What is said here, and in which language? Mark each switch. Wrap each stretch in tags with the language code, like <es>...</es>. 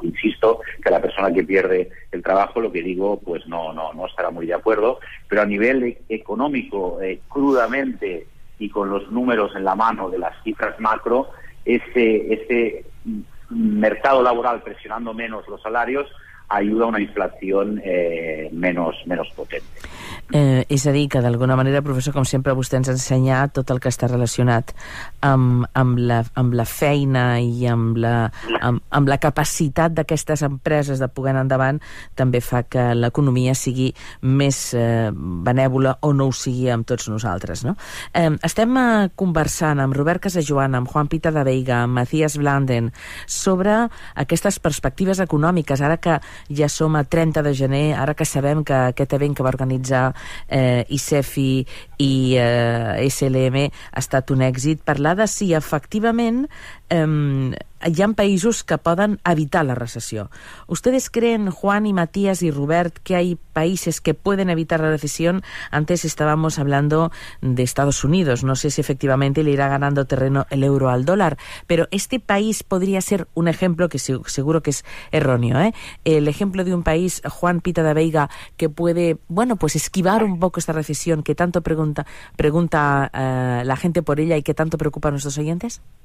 <es>Insisto que la persona que pierde el trabajo, lo que digo, pues no estará muy de acuerdo, pero a nivel económico, crudamente y con los números en la mano de las cifras macro, ese mercado laboral presionando menos los salarios ayuda a una inflación menos potente.</es> <ca>És a dir, que d'alguna manera, professor, com sempre vostè ens ha ensenyat tot el que està relacionat amb la feina i amb la capacitat d'aquestes empreses de poder anar endavant també fa que l'economia sigui més benèvola o no ho sigui amb tots nosaltres, no? Estem conversant amb Robert Casajoana, amb Juan Pita de Veiga, amb Matías Blanden sobre aquestes perspectives econòmiques, ara que ja som a 30 de gener, ara que sabem que aquest event que va organitzar ICEFI i SLM ha estat un èxit, parlar de si efectivament hi ha paísos que poden evitar la recesión.</ca> <es>¿Ustedes creen, Juan y Matías y Robert, que hay países que pueden evitar la recesión? Antes estábamos hablando de Estados Unidos. No sé si efectivamente le irá ganando terreno el euro al dólar, pero este país podría ser un ejemplo que seguro que es erróneo, el ejemplo de un país, Juan Pita de Veiga, que puede, bueno, pues esquivar un poco esta recesión que tanto pregunta la gente por ella y que tanto preocupa a nuestros oyentes.</es>